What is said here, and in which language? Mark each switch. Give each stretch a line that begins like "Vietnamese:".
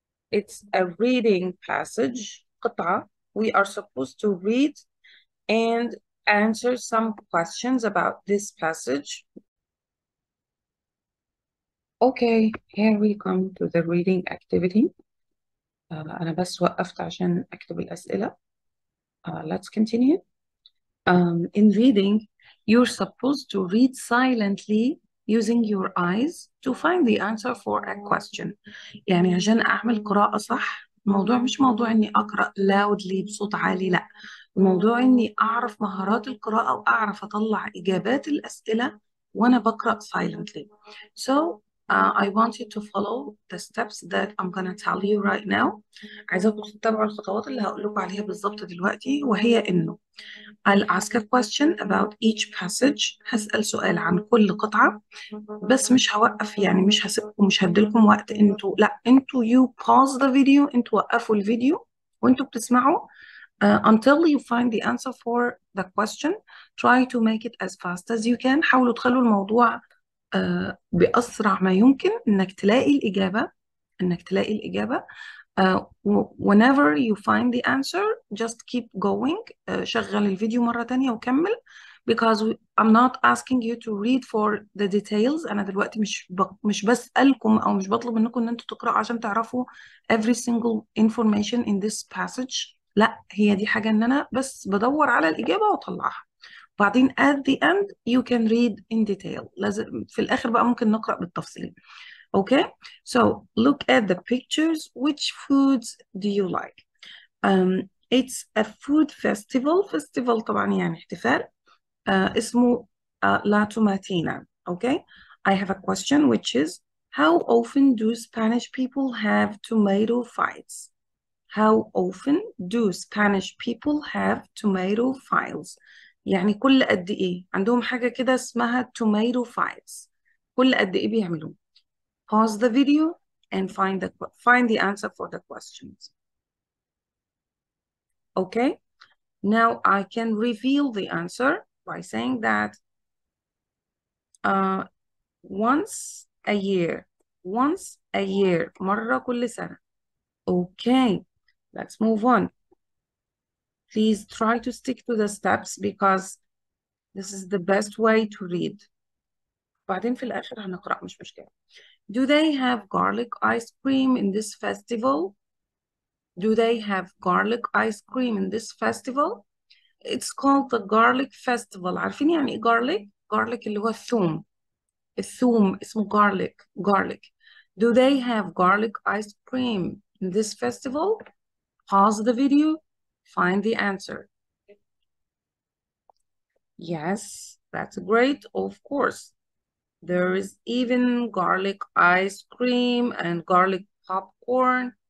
English: It's a reading passage, قطعة. We are supposed to read and answer some questions about this passage. Okay, here we come to the reading activity.
Arabic: أنا بس وقفت عشان أكتب الأسئلة.
English: Let's continue. In reading, you're supposed to read silently using your eyes to find the answer for a question.
Arabic: يعني عشان أعمل قراءة صح، الموضوع مش موضوع إني أقرأ loudly بصوت عالي، لا. الموضوع إني أعرف مهارات القراءة وأعرف أطلع إجابات الأسئلة وأنا بقرأ silently.
English: So, I want you to follow the steps that I'm gonna tell you right now.
Arabic: عايزاكم تتبعوا الخطوات اللي هقول لكم عليها بالظبط دلوقتي، وهي إنه
English: I'll ask a question about each passage.
Arabic: هسأل سؤال عن كل قطعة، بس مش هوقف، يعني مش هسيبكم، مش هديلكم وقت انتوا، لا انتوا
English: you pause the video،
Arabic: انتوا وقفوا الفيديو وانتوا بتسمعوا
English: until you find the answer for the question. Try to make it as fast as you can.
Arabic: حاولوا تخلوا الموضوع بأسرع ما يمكن انك تلاقي الإجابة، انك تلاقي الإجابة.
English: Whenever you find the answer, just keep going.
Arabic: شغل الفيديو مرة تانية وكمل,
English: because I'm not asking you to read for the details.
Arabic: أنا دلوقتي مش بسألكم أو مش بطلب منكم إن أنتوا تقرأوا عشان تعرفوا
English: every single information in this passage.
Arabic: لا، هي دي حاجة إن أنا بس بدور على الإجابة وأطلعها. بعدين
English: at the end you can read in detail.
Arabic: لازم في الآخر بقى ممكن نقرأ بالتفصيل.
English: Okay, so look at the pictures. Which foods do you like? It's a food festival.
Arabic: Festival طبعا يعني احتفال.
English: اسمه La Tomatina. Okay, I have a question which is, how often do Spanish people have tomato fights? How often do Spanish people have tomato fights?
Arabic: يعني كل قد إيه عندهم حاجة كده اسمها tomato fights. كل قد إيه بيعملوه.
English: Pause the video and find the answer for the questions. Okay, now I can reveal the answer by saying that once a year,
Arabic: مرة كل سنة.
English: Okay, let's move on. Please try to stick to the steps because this is the best way to read.
Arabic: بعدين في الآخر هنقرأ، مش مشكلة.
English: Do they have garlic ice cream in this festival? Do they have garlic ice cream in this festival? It's called the garlic festival.
Arabic: عارفين يعني ايه garlic؟ garlic اللي هو الثوم. الثوم اسمه garlic.
English: Do they have garlic ice cream in this festival? Pause the video. Find the answer. Yes, that's great. Of course. There is even garlic ice cream and garlic popcorn.